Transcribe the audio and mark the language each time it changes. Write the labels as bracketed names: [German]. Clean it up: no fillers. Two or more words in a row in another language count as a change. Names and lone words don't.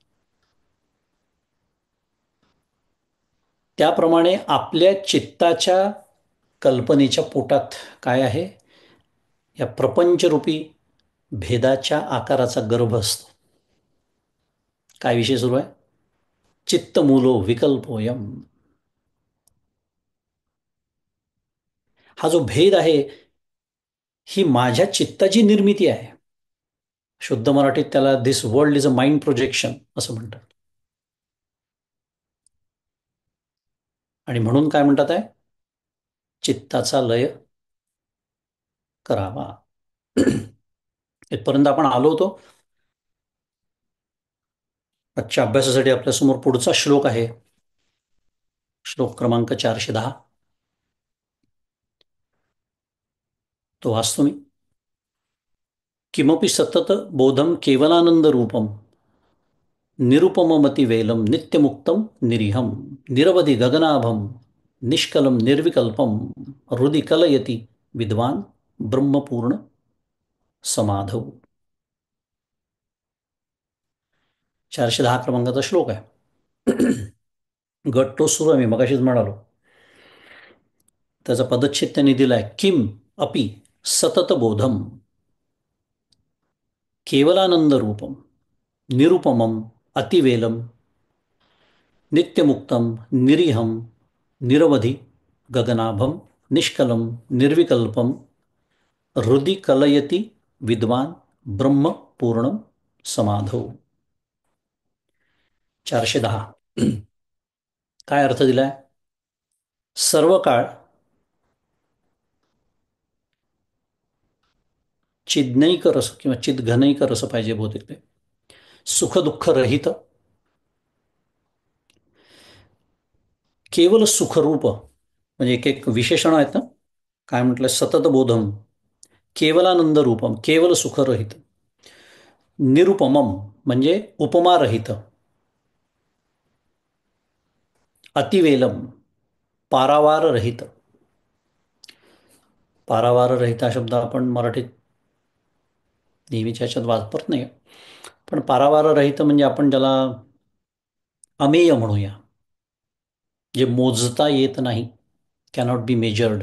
[Marathi] त्याप्रमाणे आपल्या चित्ताच्या कल्पनेच्या पोटात काय आहे, या प्रपंचरूपी भेदाच्या आकाराचा गर्भ असतो. काय विषय सुरू आहे? [Sanskrit] चित्तमूलो विकल्पोयम. [Marathi] हा जो भेद आहे, ही माझ्या चित्ताची निर्मिती आहे. शुद्ध मराठीत त्याला [English] this world is a mind projection [Marathi] असं म्हणतात. आणि म्हणून काय म्हणतात आहे, चित्ताचा लय करावा. इथपर्यंत आपण आलो होतो. आजच्या अभ्यासासाठी आपल्यासमोर पुढचा श्लोक आहे, श्लोक क्रमांक 410. तो वाचतो मी. [Sanskrit] किमपि सतत बोधम केवलानंद रूपम निरुपममति वेलम नित्यमुक्तम निरीहम निरवधि गगनाभम निष्कलम निर्विकल्पम हृदि कलयति विद्वान ब्रह्मपूर्ण समाधव. [Marathi] 410 क्रमांकाचा श्लोक आहे. गट तो सुरू आहे, मी मगाशीच म्हणालो. त्याचा पदच्छेद त्यांनी दिलाय, [Sanskrit] किम अपि सतत बोधम केवलानंद रूपम निरुपमम अतिवेलम नित्यमुक्तम निरीहम निरवधि गगनाभम निष्कलम निर्विकल्पम हृदि कलयति विद्वान ब्रह्म पूर्ण समाधो. [Marathi] 410. काय अर्थ दिलाय? सर्व काळ चिज्ञैक रस किंवा चिद्घनैक रस पाहिजे बहुतेक ते. सुख दुःख रहित, केवल सुखरूप, म्हणजे एक एक विशेषण आहेत ना. काय म्हटलं, [Sanskrit] सतत बोधम, केवलानंद रूपम, [Marathi] केवल सुखरहित. निरुपमम म्हणजे उपमारहित. अतिवेलम, पारावार रहित. पारावार रहित हा शब्द आपण मराठीत नेहमीच्या ह्याच्यात वापरत नाही. पण पारावार रहित म्हणजे आपण त्याला अमेय म्हणूया, जे मोजता येत नाही, [English] cannot be measured.